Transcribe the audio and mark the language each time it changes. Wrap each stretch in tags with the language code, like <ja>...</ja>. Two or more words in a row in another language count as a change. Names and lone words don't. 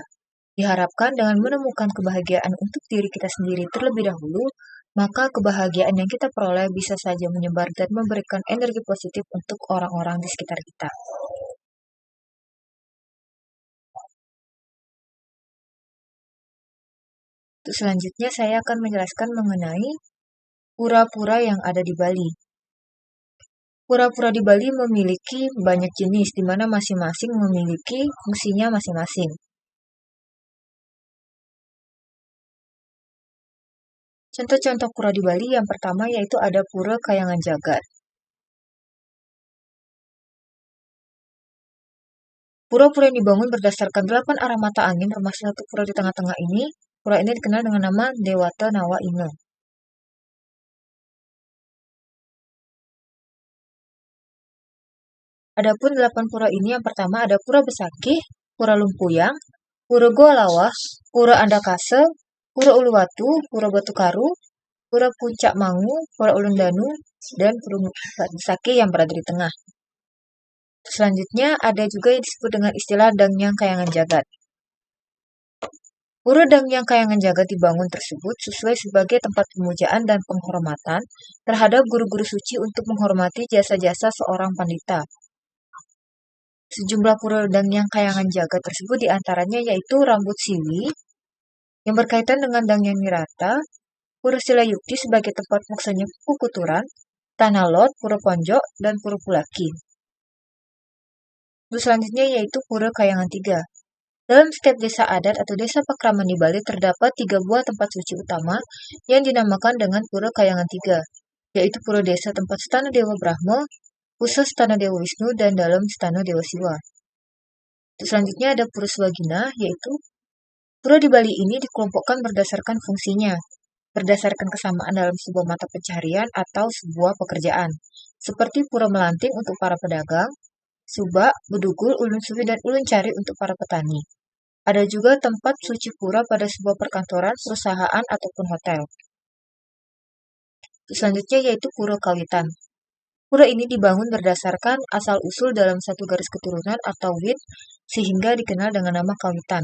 <id>Diharapkan dengan menemukan kebahagiaan untuk diri kita sendiri terlebih dahulu, maka kebahagiaan yang kita peroleh bisa saja menyebar dan memberikan energi positif untuk orang-orang di sekitar kita. Untuk selanjutnya saya akan menjelaskan mengenai pura-pura yang ada di Bali. Pura-pura di Bali memiliki banyak jenis, di mana masing-masing memiliki fungsinya masing-masing. Contoh-contoh pura di Bali yang pertama yaitu ada Pura Kayangan Jagat. Pura-pura yang dibangun berdasarkan 8 arah mata angin, termasuk satu pura di tengah-tengah ini. Pura ini dikenal dengan nama Dewata Nawa Inge. Adapun 8 pura ini yang pertama ada Pura Besakih, Pura Lumpuyang, Pura Goa Lawah, Pura Andakase, Pura Uluwatu, Pura Batu Karu, Pura Puncak Mangu, Pura Ulun Danu, dan Pura Sake yang berada di tengah. Selanjutnya ada juga yang disebut dengan istilah Dangyang Kayangan Jagat. Pura Dangyang Kayangan Jagat dibangun tersebut sesuai sebagai tempat pemujaan dan penghormatan terhadap guru-guru suci untuk menghormati jasa-jasa seorang pandita. Sejumlah pura Dangyang Kayangan Jagat tersebut diantaranya yaitu Rambut Siwi, yang berkaitan dengan Dangyang Nirata, Pura Silayukti sebagai tempat maksanya Kukuturan, Tanah Lot, Pura Ponjok, dan Pura Pulaki. Terus selanjutnya yaitu Pura Kayangan Tiga. Dalam setiap desa adat atau desa pakraman di Bali terdapat 3 buah tempat suci utama yang dinamakan dengan Pura Kayangan Tiga, yaitu Pura Desa tempat Stana Dewa Brahma, Pusat Stana Dewa Wisnu, dan dalam Stana Dewa Siwa. Terus selanjutnya ada Pura Swagina, yaitu pura di Bali ini dikelompokkan berdasarkan fungsinya, berdasarkan kesamaan dalam sebuah mata pencaharian atau sebuah pekerjaan, seperti Pura Melanting untuk para pedagang, Subak, Bedugul, Ulun Suwi, dan Ulun Cari untuk para petani. Ada juga tempat suci pura pada sebuah perkantoran, perusahaan, ataupun hotel. Selanjutnya yaitu Pura Kawitan. Pura ini dibangun berdasarkan asal-usul dalam satu garis keturunan atau wit, sehingga dikenal dengan nama Kawitan.</id>